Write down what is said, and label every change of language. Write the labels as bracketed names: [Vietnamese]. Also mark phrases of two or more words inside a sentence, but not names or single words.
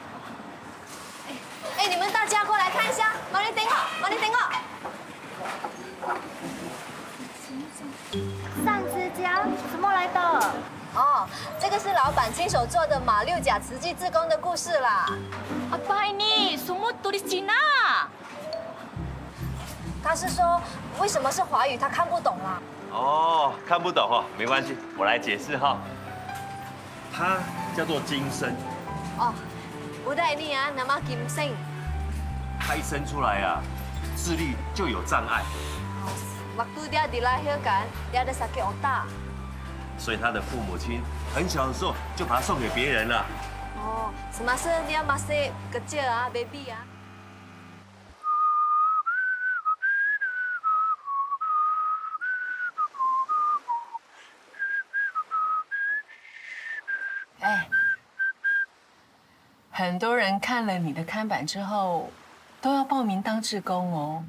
[Chinese] 哎，你们大家过来看一下，马里等我，马里等我。上指甲怎么来的？哦，这个是老板亲手做的马六甲慈济志工的故事啦。 [Malay] Apa ini? Semua tulis Cina。 [Chinese] 他是说为什么是华语，他看不懂啦。哦，看不懂哦，没关系，我来解释哈。它叫做金生， [Malay] 哦 ，Udah ini ya nama Kim Seng。 [Chinese] 它一生出来啊，智力就有障碍， [Malay] Waktu dia dilahirkan, dia ada sakit otak。 [Chinese] 所以他的父母亲很小的时候就把它送给别人了。 [Malay] 哦 ，semasa dia masih kecil 啊，baby啊。 [Chinese] 哎，很多人看了你的看板之后，都要报名当志工哦。